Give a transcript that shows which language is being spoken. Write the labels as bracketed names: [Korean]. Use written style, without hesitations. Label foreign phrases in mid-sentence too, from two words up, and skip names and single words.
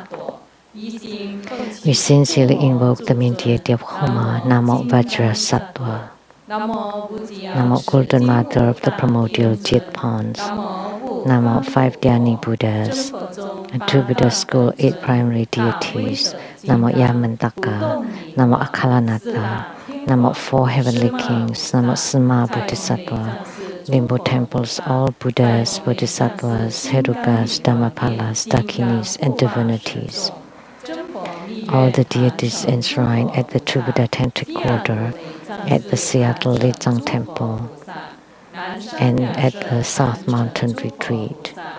[English] We sincerely invoke the main deity of Homa, Namo Vajrasattva. Namo Golden Mother of the primordial Jit Ponds. Namo 5 Dhyani Buddhas. And 2 Buddha School 8 primary deities. Namo Yamantaka. Namo Akalanatha. Namo 4 heavenly kings. Namo Sima Bodhisattva. Limbo temples, all Buddhas, Bodhisattvas, Herukas, Dhammapalas, Dakinis, and divinities. All the deities enshrined at the True Buddha Tantric Order, at the Seattle Lechang Temple, and at the South Mountain Retreat.